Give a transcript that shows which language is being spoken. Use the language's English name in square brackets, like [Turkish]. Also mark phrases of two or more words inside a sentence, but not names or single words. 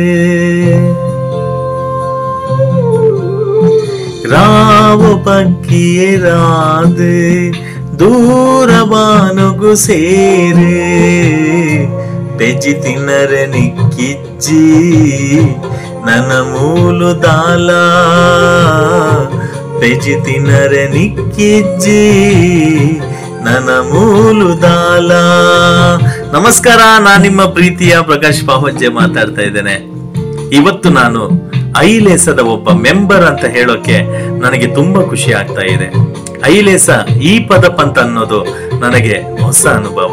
[Tulu] ರಾವು ಪಕ್ಕಿಯೇ ರಾದು ದೂರ ಬಾನುಗು ಸೇರು ಬೆಜಿ ತಿನ್ನರೆ ನಿಕ್ಕಿಜ್ಜಿ ನನ್ನ ಮೂಲು ದಾಲ ಬೆಜಿ ತಿನ್ನರೆ ನಿಕ್ಕಿಜ್ಜಿ ನನ್ನ ಮೂಲು ದಾಲ. [Kannada] ನಮಸ್ಕಾರ, ನಾನು ನಿಮ್ಮ ಪ್ರೀತಿಯ ಪ್ರಕಾಶ್ ಪಾವಜ್ಜೆ ಮಾತಾಡ್ತಾ ಇದ್ದೇನೆ. ಇವತ್ತು ನಾನು ಐಲೇಸದ ಒಬ್ಬ ಮೆಂಬರ್ ಅಂತ ಹೇಳೋಕೆ ನನಗೆ ತುಂಬಾ ಖುಷಿ ಆಗ್ತಾ ಇದೆ. ಐಲೇಸ ಈ ಪದಪಂತ ಅನ್ನೋದು ನನಗೆ ಹೊಸ ಅನುಭವ.